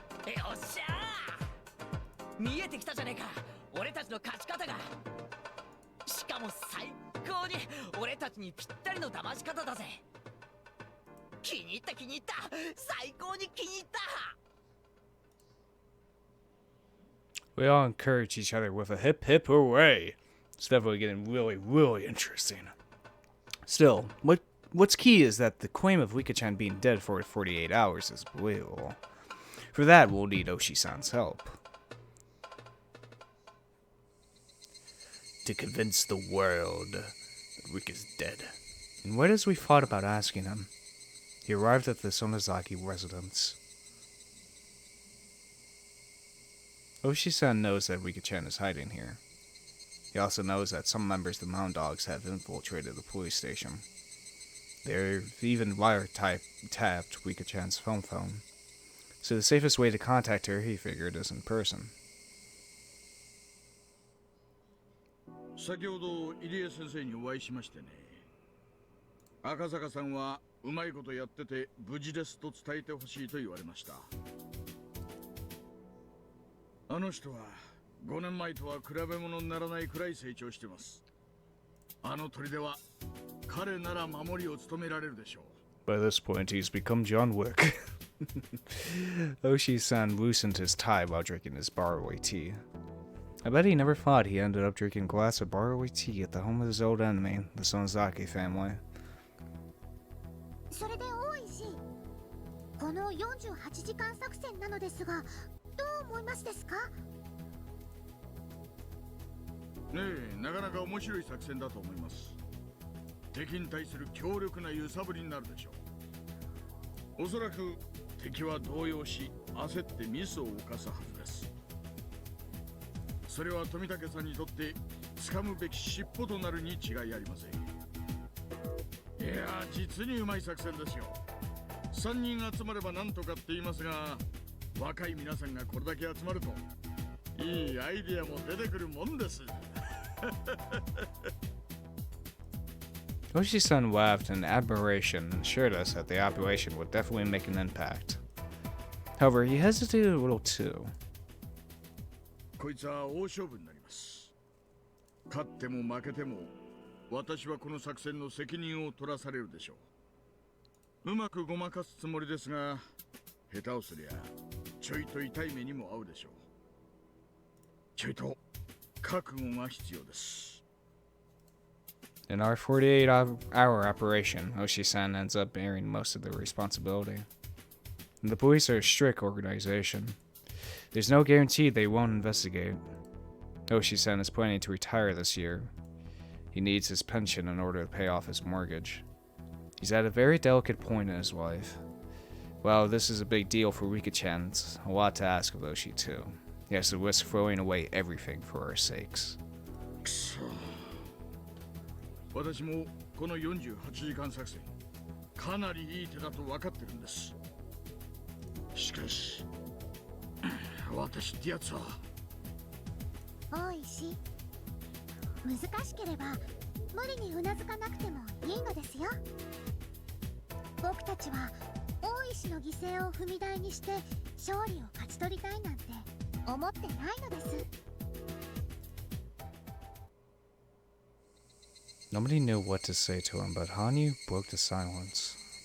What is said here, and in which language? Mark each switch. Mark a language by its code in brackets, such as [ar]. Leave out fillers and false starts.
[ja] よっしゃー、見えてきたじゃねえか、俺たちの勝ち方が。しかも最高に俺たちにぴったりの騙し方だぜ。気に入った気に入った、最高に気に入った。 [en] We all encourage each other with a hip hip hooray. It's definitely getting really, really interesting. Still, what's key is that the claim of Wika-chan being dead for 48 hours is believable. For that, we'll need Oshi-san's help. To convince the world that Wika's dead. And right as we thought about asking him, he arrived at the Sonozaki residence. Oshi-san knows that Wika-chan is hiding here. He also knows that some members of the Mound Dogs have infiltrated the police station. They've even wiretapped Wika-chan's phone. So the safest way to contact her, he figured, is in person. [ja] 先ほど入江先生にお会いしましてね。赤坂さんはうまいことやってて無事ですと伝えてほしいと言われました。あの人は5年前とは比べ物にならないくらい成長してます。あの砦は彼なら守りを務められるでしょう。 [en] By this point, he's become John Wick. Oshi-san loosened his tie while drinking his borrowed tea. I bet he never thought he ended up drinking a glass of borrowed tea at the home of his old enemy, the Sonozaki family. [ja] それで大石、この48時間作戦なのですが、どう思いますですか？ねえ、なかなか面白い作戦だと思います。敵に対する強力な揺さぶりになるでしょう。おそらく敵は動揺し、焦ってミスを犯すはずです。それは富武さんにとって掴むべき尻尾となるに違いありません。いやー、実にうまい作戦ですよ。3人集まればなんとかって言いますが、若い皆さんがこれだけ集まるといいアイディアも出てくるもんです。 [en] Oshi-san laughed in admiration and assured us that the operation would definitely make an impact. However, he hesitated a little too. [ja] こいつは大勝負になります。勝っても負けても私はこの作戦の責任を取らされるでしょう。うまくごまかすつもりですが、下手をすりゃちょいと痛い目にも合うでしょう。ちょいと覚悟が必要です。 [en] In our 48-hour operation, Oshi-san ends up bearing most of the responsibility. And the police are a strict organization. There's no guarantee they won't investigate. Oshi-san is planning to retire this year. He needs his pension in order to pay off his mortgage. He's at a very delicate point in his life. Well, this is a big deal for Wika-chan. It's a lot to ask of Oshi too. He has to risk throwing away everything for our sakes. [ja] 私もこの48時間作戦かなりいい手だと分かってるんです。しかし私ってやつは大石、難しければ無理にうなずかなくてもいいのですよ。僕たちは大石の犠牲を踏み台にして勝利を勝ち取りたいなんて思ってないのです。 [en] Nobody knew what to say to him, but Hanyu broke the silence.